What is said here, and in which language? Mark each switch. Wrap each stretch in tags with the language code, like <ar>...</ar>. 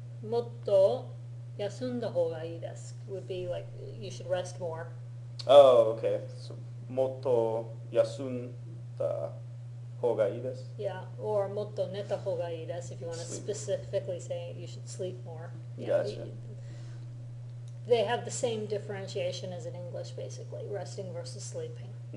<en>もっと休んだ方がいいです would be like you should rest more. Oh, okay.</en> <ja>So もっと休んだ方がいいです。</ja> <en>Yeah, or もっと寝た方がいいです if you want to Sleep. specifically say you should sleep more. Gotcha. They have the same differentiation as in English basically, resting versus sleeping.</en>